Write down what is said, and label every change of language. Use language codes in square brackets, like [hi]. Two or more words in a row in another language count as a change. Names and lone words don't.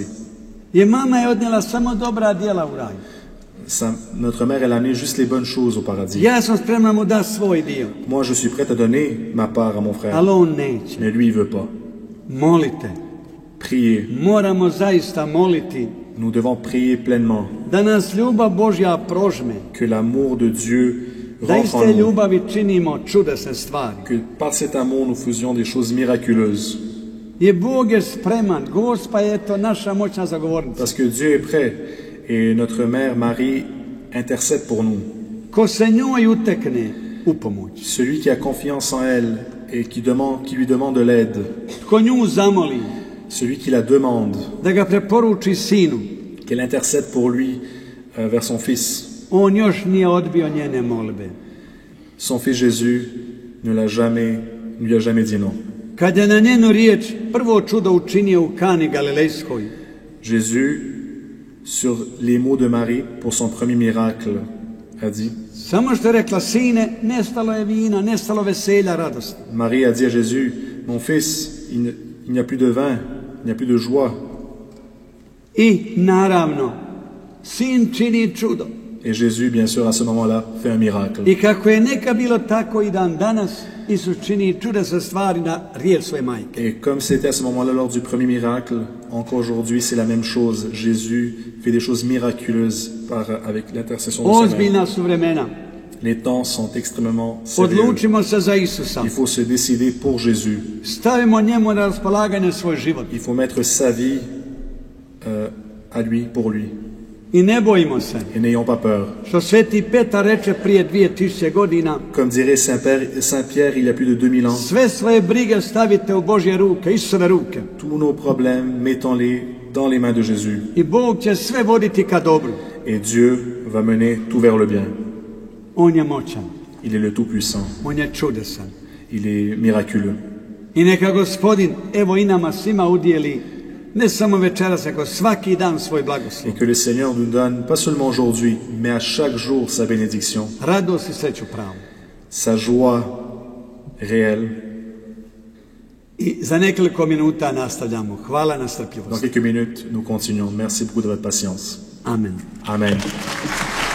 [hr] Je mama je odnijela samo dobra djela u raj. [fr] Notre mère, elle a amené juste les bonnes choses au paradis. [hr] Ja sam spremna mu da svoj dio. [fr] Moi, je suis prête à donner ma part à mon frère. [hr] Ali on neće. [fr] Mais lui, il veut pas. [hr] Molite. [fr] Priez. [hr] Moramo zaista moliti. [fr] Nous devons prier pleinement. [hr] Da nas ljubav Božja prožme. [fr] Que l'amour de Dieu [hr] Da [fr] rentre [hr] iz [fr] en [hr] te [fr] nous. [hr] ljubavi činimo čudesne stvari. [fr] Que par cet amour, nous faisions des choses miraculeuses. [hr] Je Bog je spreman. Gospa je to naša moćna zagovornica. [fr] Parce que Dieu est prêt. Et notre mère Marie intercède pour nous. [hr] Ko se njoj utekne u pomoć. [fr] Celui qui a confiance en elle et qui lui demande de l'aide. [hr] Tko nju zamoli. [fr] Celui qui la demande. [hr] Da ga preporuči sinu. [fr] Qu'elle intercède pour lui vers son fils. [hr] On još nije odbio njene molbe. [fr] Son fils Jésus ne lui a jamais dit non. [hr] Kad je na njenu riječ prvo čudo učinio u Kani Galilejskoj. [fr] Jésus, sur les mots de Marie pour son premier miracle, a dit. [hr] Samo što je rekla, sine, nestalo je vina, nestalo veselja, radosti. [fr] Marie a dit à Jésus, mon fils, il n'y a plus de vin, il n'y a plus de joie. [hr] I naravno, sin čini čudo. [fr] Et Jésus, bien sûr, à ce moment-là, fait un miracle. [hr] I kako je neka bilo tako i dan danas, Isus čini čudesne stvari na riječ svoje majke. [fr] Et comme c'était à ce moment-là lors du premier miracle, encore aujourd'hui, c'est la même chose. Jésus fait des choses miraculeuses avec l'intercession de sa mère. [hr] Ozbiljna su vremena. [fr] Les temps sont extrêmement sérieux. [hr] Odlučimo se za Isusa. [fr] Il faut se décider pour Jésus. [hr] Stavimo njemu na raspolaganje svoj život. [fr] Il faut mettre sa vie à lui, pour lui. [hr] I ne bojimo se. [fr] Et n'ayons pas peur. [hr] Što sveti Petar reče prije 2000 godina. [fr] Comme dirait Saint Pierre il y a plus de 2000 ans. [hr] Sve svoje brige stavite u Božje ruke, Isusove ruke. [fr] Tous nos problèmes, mettons-les dans les mains de Jésus. [hr] I Bog će sve voditi ka dobru. [fr] Et Dieu va mener tout vers le bien. [hr] On je moćan. [fr] Il est le Tout-Puissant. [hr] On je čudesan. [fr] Il est miraculeux. [hr] I neka Gospodin evo i nama svima udijeli ne samo večeras, nego svaki dan svoj blagoslov. [fr] Et que le Seigneur nous donne, pas seulement aujourd'hui, mais à chaque jour sa bénédiction, [hr] Radost i sreću pravu. [fr] sa joie réelle. [hr] I za nekoliko minuta nastavljamo. Hvala na [fr] Dans [hr] strpljivosti. [fr] quelques minutes, nous continuons. Merci beaucoup de votre patience. Amen. Amen.